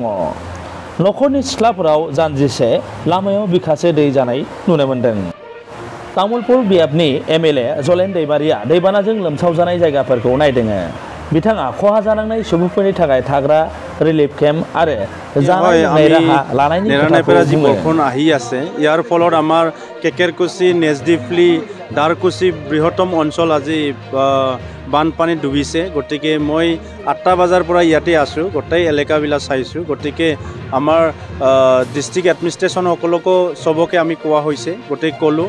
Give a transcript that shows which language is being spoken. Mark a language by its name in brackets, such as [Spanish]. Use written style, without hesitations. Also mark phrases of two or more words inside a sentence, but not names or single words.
[Bodo] न'खरनि सिथ्लाफोराव जानजिसे लामायाव बिखासे दै जानाय नुनो मोन्दों। तामुलपुर बियाबनि एमएलए जलेन दैमारिया दैबानाजों लोमसाव जानाय जायगाफोरखौ नायदों। बिथाङा खहा जानांनाय सुबुंफोरनि थाखाय थाग्रा रिलिफ केम्प आरो जानाय लोंनाय राहा लानायनि नेरानेपेरा जी बरखन [Assamese] आহি আছে ইয়াৰ ফলত আমাৰ কেকেৰকুচি নেজডিফলি দাৰকুচি বৃহত্তম অঞ্চল আজি বানপানীত ডুবিছে। গতিকে মই 8টা বজাৰ পৰা ইয়াতে আছোঁ, গোটেই এলেকাবিলাক চাইছোঁ। গতিকে আমাৰ [English] district administration [Assamese] সকলকো চবকে আমি কোৱা হৈছে, গোটেই ক'লোঁ।